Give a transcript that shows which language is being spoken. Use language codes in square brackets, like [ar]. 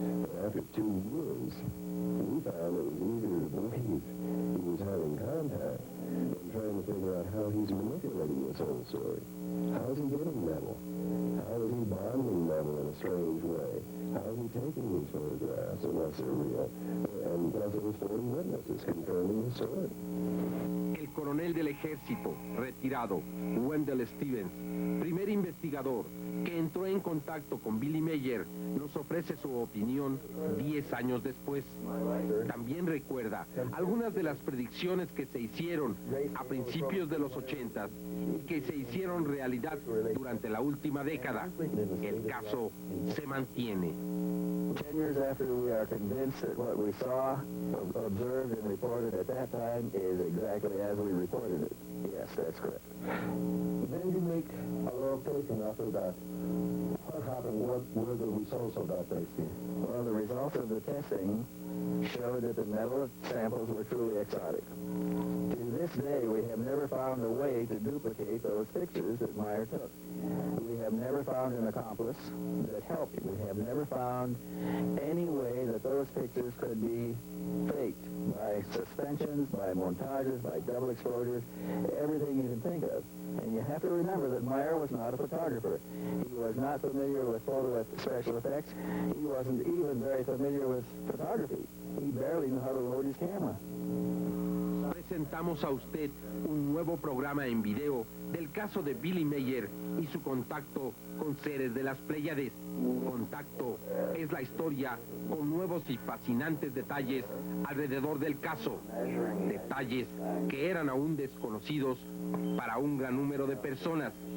[en] But after 2 years, we found it was easier to believe he was having contact than trying to figure out how he's manipulating this whole story. How is he getting metal? How is he bonding metal in a strange way? How is he taking these photographs unless they're real? And plus it was 40 witnesses confirming the story. [es] El coronel del ejército, retirado, Wendell Stevens, primer investigador que entró en contacto con Billy Mayer, nos ofrece su opinión 10 años después. También recuerda algunas de las predicciones que se hicieron a principios de los 80 y que se hicieron realidad durante la última década. El caso se mantiene. [en] 10 years after, we are convinced that what we saw, observed, and reported at that time is exactly as we reported it. Yes, that's correct. Then you make a little tasting after that. What happened? What were the results of that tasting? Well, the results of the testing showed that the metal samples were truly exotic. To this day, we have never found a way to duplicate those pictures that Meyer took. We have never found an accomplice that helped him. We have never found any way that those pictures could be faked by suspensions, by montages, by double exposures, everything you can think of. And you have to remember that Meyer was not a photographer. He was not familiar with special effects. He wasn't even very familiar with photography. He barely knew how to load his camera. [es] Presentamos a usted un nuevo programa en video del caso de Billy Mayer y su contacto con seres de las Pleyades. Contacto es la historia con nuevos y fascinantes detalles alrededor del caso. Detalles que eran aún desconocidos para un gran número de personas.